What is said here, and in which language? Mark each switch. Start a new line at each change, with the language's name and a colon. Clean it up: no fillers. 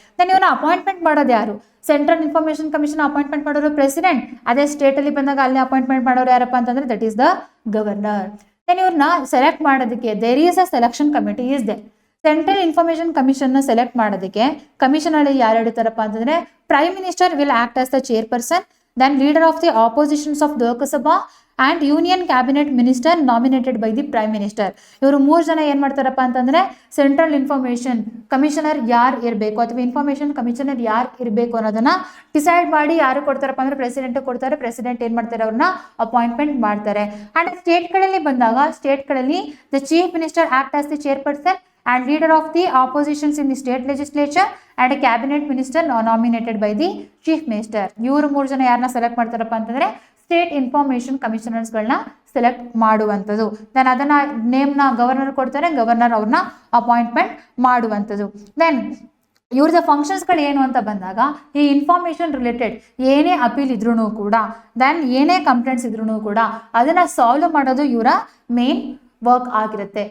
Kannada: Then ಇವನ್ನ appointment ಮಾಡೋದು ಯಾರು? ಸೆಂಟ್ರಲ್ ಇನ್ಫಾರ್ಮೇಷನ್ ಕಮಿಷನ್ ಅಪಾಯಿಂಟ್ಮೆಂಟ್ ಮಾಡೋರು ಪ್ರೆಸಿಡೆಂಟ್. ಅದೇ ಸ್ಟೇಟ್ ಅಲ್ಲಿ ಬಂದಾಗ ಅಲ್ಲಿ ಅಪಾಯಿಂಟ್ಮೆಂಟ್ ಮಾಡೋರು ಯಾರಪ್ಪ ಅಂತಂದ್ರೆ
English: That is the governor.
Kannada: Then ಇವ್ರನ್ನ ಸೆಲೆಕ್ಟ್ ಮಾಡೋದಕ್ಕೆ
English: There is a selection committee is they.
Kannada: Central information ಕಮಿಷನ್ನ select ಮಾಡೋದಕ್ಕೆ ಕಮಿಷನ್ ಅಲ್ಲಿ ಯಾರು ಇರ್ತಾರಪ್ಪ ಅಂತಂದ್ರೆ,
English: Prime minister will act as the chairperson. then leader of the oppositions of Lok Sabha and union cabinet minister nominated by the prime minister.
Kannada: ಇವರು 3 ಜನ ಏನ್ ಮಾಡ್ತಾರಪ್ಪ ಅಂತಂದ್ರೆ central information commissioner ಯಾರು ಇರಬೇಕು ಅಥವಾ ಇನ್ಫಾರ್ಮೇಶನ್ ಕಮಿಷನರ್ ಯಾರು ಇರಬೇಕು ಅನ್ನೋದನ್ನ ಡಿಸೈಡ್ ಮಾಡಿ ಯಾರು ಕೊಡ್ತಾರಪ್ಪ ಅಂದ್ರೆ ಪ್ರೆಸಿಡೆಂಟ್ ಕೊಡ್ತಾರೆ. ಪ್ರೆಸಿಡೆಂಟ್ ಏನ್ ಮಾಡ್ತಾರೆ, ಅವ್ರನ್ನ ಅಪಾಯಿಂಟ್ಮೆಂಟ್ ಮಾಡ್ತಾರೆ. ಅಂಡ್ ಸ್ಟೇಟ್ಗಳಲ್ಲಿ ಬಂದಾಗ ಸ್ಟೇಟ್ಗಳಲ್ಲಿ
English: The chief minister act as the chairperson and leader of the oppositions in the state legislature and a cabinet minister nominated by the chief minister.
Kannada: ಇವರು 3 ಜನ ಯಾರನ್ನ ಸೆಲೆಕ್ಟ್ ಮಾಡ್ತಾರಪ್ಪ ಅಂತಂದ್ರೆ ಸ್ಟೇಟ್ ಇನ್ಫಾರ್ಮೇಶನ್ ಕಮಿಷನರ್ಸ್ಗಳನ್ನ ಸೆಲೆಕ್ಟ್ ಮಾಡುವಂಥದ್ದು. Then ಅದನ್ನ ನೇಮ್ನ governor ಕೊಡ್ತಾರೆ, governor ಅವ್ರನ್ನ appointment ಮಾಡುವಂಥದ್ದು. ದೆನ್ ಇವ್ರದ ಫಂಕ್ಷನ್ಸ್ಗಳು ಏನು ಅಂತ ಬಂದಾಗ ಈ ಇನ್ಫಾರ್ಮೇಶನ್ ರಿಲೇಟೆಡ್ ಏನೇ ಅಪೀಲ್ ಇದ್ರೂ ಕೂಡ, ದೆನ್ ಏನೇ ಕಂಪ್ಲೇಂಟ್ಸ್ ಇದ್ರೂ ಕೂಡ ಅದನ್ನ ಸಾಲ್ವ್ ಮಾಡೋದು ಇವರ ಮೇನ್ ವರ್ಕ್ ಆಗಿರುತ್ತೆ.